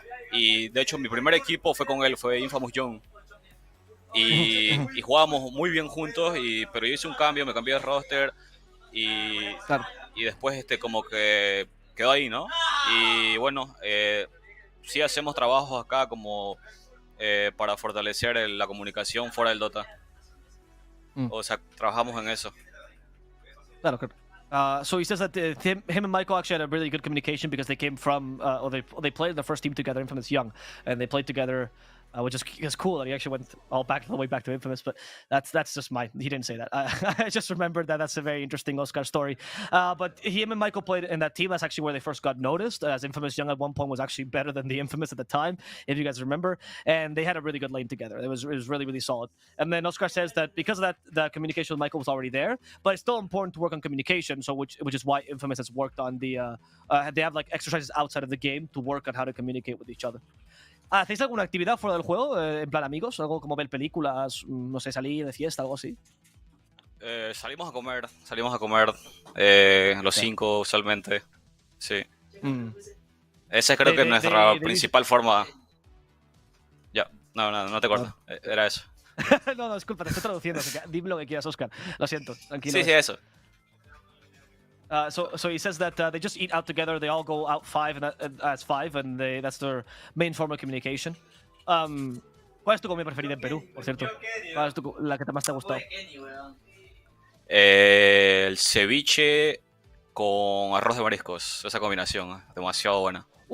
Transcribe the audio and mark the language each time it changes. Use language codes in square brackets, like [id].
[es] Y de hecho, mi primer equipo fue con él, fue Infamous Young. Y jugábamos muy bien juntos, pero yo hice un cambio, me cambié de roster. Y después como que quedó ahí, ¿no? Y bueno, sí hacemos trabajos acá como para fortalecer la comunicación fuera del Dota. O sea, trabajamos en eso. Claro, claro. [en] So he says that him and Michael actually had a really good communication because they came from, or they played the first team together, Infamous Young, and they played together, which is cool that he actually went all the way back to Infamous. But that's just he didn't say that. I just remembered that's a very interesting Oscar story. But him and Michael played in that team. That's actually where they first got noticed, as Infamous Young at one point was actually better than the Infamous at the time, if you guys remember. And they had a really good lane together. It was really, really solid. And then Oscar says that because of that, the communication with Michael was already there, but it's still important to work on communication. So which is why Infamous has worked on they have like exercises outside of the game to work on how to communicate with each other. [es] ¿Hacéis alguna actividad fuera del juego? En plan amigos, algo como ver películas, no sé, salir de fiesta, algo así. Salimos a comer los 5 usualmente. Sí. Esa creo que es nuestra principal forma. Ya, no te corto. Era eso. No, disculpa, te estoy traduciendo. Dime lo que quieras, Oscar. Lo siento, tranquilo. Sí, eso. [en] So he says that they just eat out together. They all go out as five, and that's their main form of communication. [es] ¿Cuál es tu comida preferida en Perú, por cierto? ¿Cuál es la que más te ha gustado? El ceviche con arroz de mariscos. Esa combinación, demasiado buena.